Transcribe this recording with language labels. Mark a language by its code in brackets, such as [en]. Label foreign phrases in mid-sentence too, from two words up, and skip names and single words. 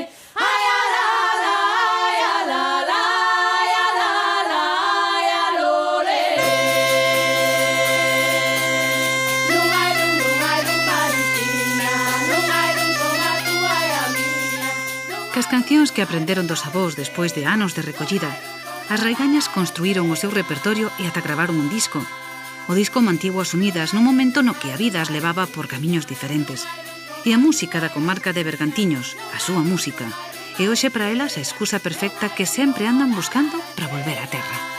[gl] Ay, a la la, ay, a la la, ay, a la la, ay, a lo le. Lumay, Marustina, lumay, como a tú, ay, a mía. Cas cancións que aprenderon dos avós despois de anos de recollida, as raigañas construíron o seu repertorio e ata gravaron un disco. O disco mantivo as unidas nun momento no que a vida as levaba por camiños diferentes. E a música da comarca de Bergantiños, a súa música, é hoxe para elas a excusa perfecta que sempre andan buscando para volver á terra.